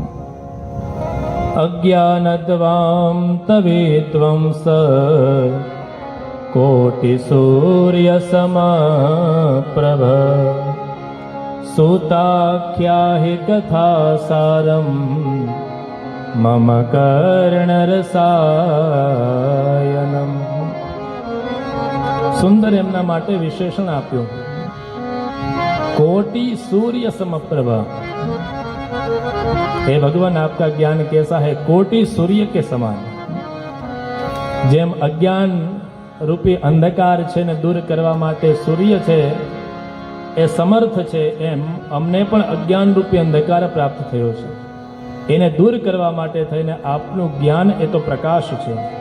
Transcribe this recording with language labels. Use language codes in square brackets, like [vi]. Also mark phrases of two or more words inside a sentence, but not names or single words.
[sa] अज्ञानद्वाम तविद्वं स कोटि सूर्य समप्रभ सूताख्याहि कथा सारम मम कर्णरसायनम. [gu] સુંદર એમના માટે વિશેષણ આપ્યું, [sa] कोटि सूर्य समप्रभा. [hi] हे भगवान आपका ज्ञान कैसा है, कोटि सूर्य के समान. [gu] જેમ અજ્ઞાન રૂપી અંધકાર છે ને દૂર કરવા માટે સૂર્ય છે એ સમર્થ છે, એમ અમને પણ અજ્ઞાન રૂપી અંધકાર પ્રાપ્ત થયો છે. એને દૂર કરવા માટે થઈને આપનું જ્ઞાન એ તો પ્રકાશ છે.